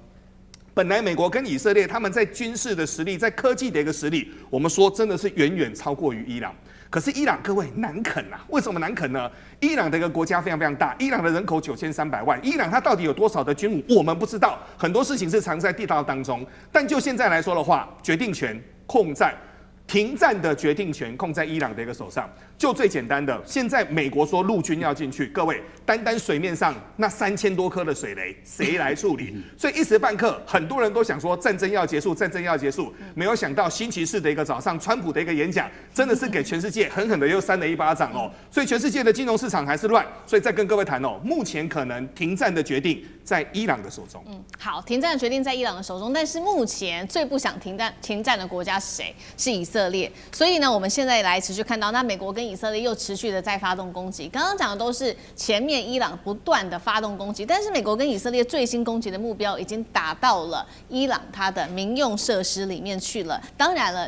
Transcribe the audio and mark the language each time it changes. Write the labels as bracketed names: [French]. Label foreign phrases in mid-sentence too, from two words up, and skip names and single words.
[Chinese] 本來美國跟以色列他們在軍事的實力，在科技的一個實力，我們說真的是遠遠超過於伊朗。可是伊朗各位難啃啊，為什麼難啃呢？伊朗的一個國家非常非常大，伊朗的人口9300萬，伊朗它到底有多少的軍武，我們不知道，很多事情是藏在地道當中。但就現在來說的話，決定權控在停戰的決定權控在伊朗的一個手上。就最簡單的，現在美國說陸軍要進去，各位，單水面上那3000多顆的水雷，誰來處理？所以一時半刻，很多人都想說戰爭要結束，戰爭要結束。沒有想到星期4的一個早上，川普的一個演講，真的是給全世界狠狠的又扇了一巴掌所以全世界的金融市場還是亂。所以再跟各位談目前可能停戰的決定在伊朗的手中。好，停戰的決定在伊朗的手中，但是目前最不想停戰的國家是誰？是以色列。所以呢，我們現在來持續看到，那美國跟以色列又持續的在發動攻擊。剛剛講的都是前面伊朗不斷的發動攻擊，但是美國跟以色列最新攻擊的目標已經打到了伊朗它的民用設施裡面去了。當然了。